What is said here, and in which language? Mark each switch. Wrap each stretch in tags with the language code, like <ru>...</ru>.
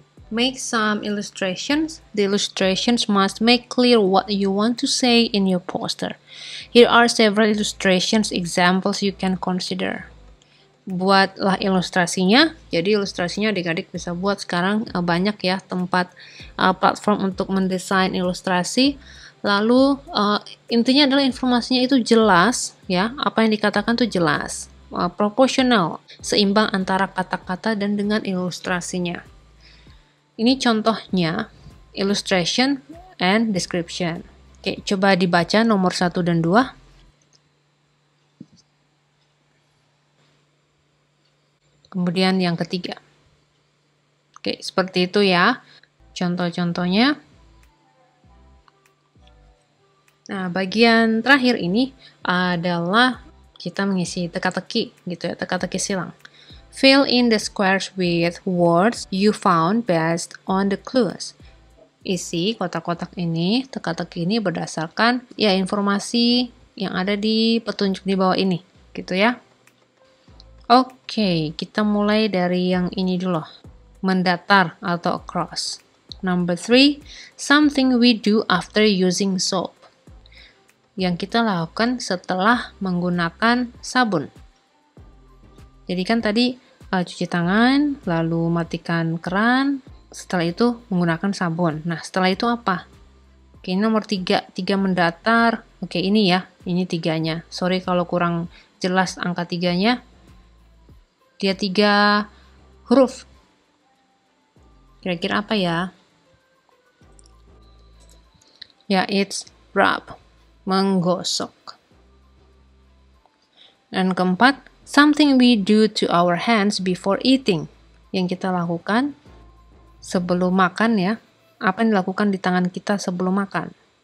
<en>Make some illustrations. The illustrations must make clear what you want to say in your poster. Here are several illustrations examples you can consider.</en> <id>Buatlah ilustrasinya. Jadi ilustrasinya adik-adik bisa buat sekarang banyak ya tempat platform untuk mendesain ilustrasi. Lalu intinya adalah informasinya itu jelas ya, apa yang dikatakan itu jelas, proporsional, seimbang antara kata-kata dan dengan ilustrasinya. Ini contohnya</id> <en>illustration and description.</en> <id>Oke, coba dibaca nomor 1 dan 2. Kemudian yang ketiga. Oke, seperti itu ya contoh-contohnya. Nah, bagian terakhir ini adalah kita mengisi teka-teki gitu ya, teka-teki silang.</id> <en>Fill in the squares with words you found based on the clues.</en> <id>Isi kotak-kotak ini, teka-teki ini berdasarkan ya informasi yang ada di petunjuk di bawah ini, gitu ya. Oke, kita mulai dari yang ini dulu. Mendatar atau across.</id> <en>Number 3, something we do after using soap.</en> <id>Yang kita lakukan setelah menggunakan sabun. Jadi kan tadi cuci tangan, lalu matikan keran, setelah itu menggunakan sabun. Nah, setelah itu apa? Oke, ini nomor 3 mendatar. Oke, ini ya, ini 3-nya. Sorry kalau kurang jelas angka 3-nya. Dia 3 huruf. Kira-kira apa ya?</id> <en>Ya, it's rub,</en> <id>menggosok. Dan keempat,</id> <en>something we do to our hands before eating.</en> <id>Yang kita lakukan sebelum makan ya. Apa yang dilakukan di tangan kita sebelum makan.</id>